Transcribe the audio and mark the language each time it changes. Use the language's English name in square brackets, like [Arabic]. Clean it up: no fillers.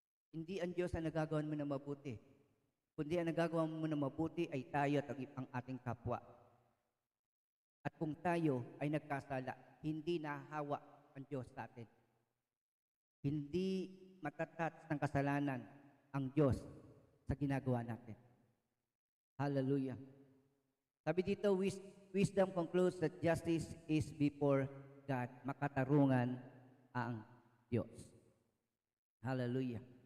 [Filipino] Hindi ang Diyos ang nagagawan mo na mabuti, kundi ang nagagawa mo na mabuti ay tayo at ang ating kapwa. At kung tayo ay nagkasala, hindi nahahawa ang Diyos sa atin. Hindi matatats ng kasalanan ang Diyos sa ginagawa natin. Hallelujah. Sabi dito, [English] wisdom concludes that justice is before God. [Filipino] Makatarungan ang Diyos. Hallelujah.